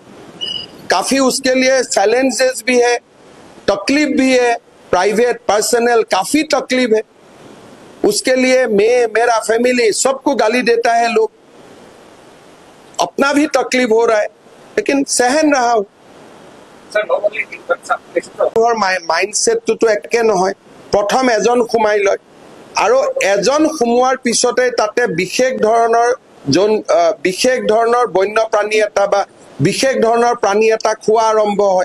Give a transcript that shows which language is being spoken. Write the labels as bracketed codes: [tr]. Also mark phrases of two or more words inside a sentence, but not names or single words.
[hi] काफी उसके लिए चैलेंजेस भी है, तकलीफ भी है, [en] private personal [hi] काफी तकलीफ है। उसके लिए मेरा फैमिली सबको गाली देता है, लोग अपना भी तकलीफ हो रहा है, लेकिन सहन रहा हूँ। [as] মাইণ্ডছেটটো একে নহয়। প্ৰথম এজন সোমাই লয় আৰু এজন সোমোৱাৰ পিছতে তাতে বিশেষ ধৰণৰ বন্যপ্ৰাণী এটা বা বিশেষ ধৰণৰ প্ৰাণী এটা খোৱা আৰম্ভ হয়।